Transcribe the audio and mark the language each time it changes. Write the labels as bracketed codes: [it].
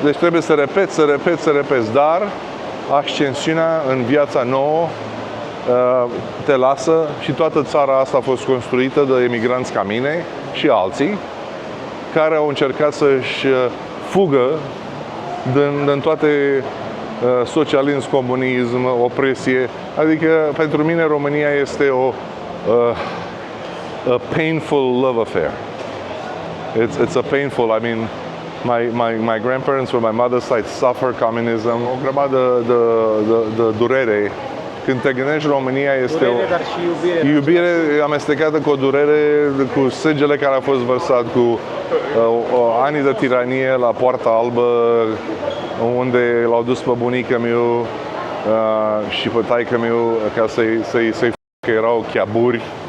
[ro] Deci trebuie să repeți, dar ascensiunea în viața nouă te lasă și toată țara asta a fost construită de emigranți ca mine și alții care au încercat să-și fugă din toate socialism, comunism, opresie. Adică pentru mine România este [en] a painful love affair. It's a painful, I mean, my grandparents from my mother's side suffer communism. [ro] O grămadă de durere. Când te gândești, România este dar și iubire amestecată cu o durere, cu sângele care a fost vărsat, cu anii de tiranie la Poarta Albă, unde l-au dus pe bunica meu și pe taică meu ca să-i că erau chiaburi.